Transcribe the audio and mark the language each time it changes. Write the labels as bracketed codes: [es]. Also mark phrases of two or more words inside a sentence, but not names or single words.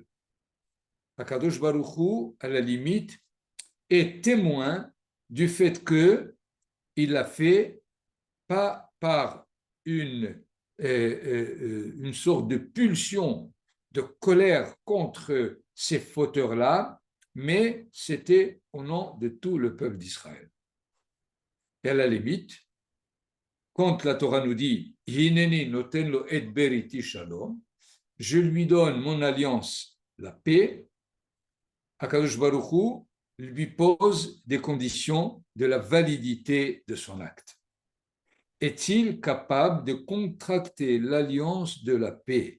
[fr] Akadosh Baruch Hu, à la limite, est témoin du fait que il l'a fait pas par une sorte de pulsion de colère contre ces fauteurs-là, mais c'était au nom de tout le peuple d'Israël. Et à la limite, quand la Torah nous dit « [he] הנני נותן לו את בריתי שלום [fr] » je lui donne mon alliance, la paix, Akadosh Baruch Hu lui pose des conditions de la validité de son acte. est-il capable de contracter l'alliance de la paix?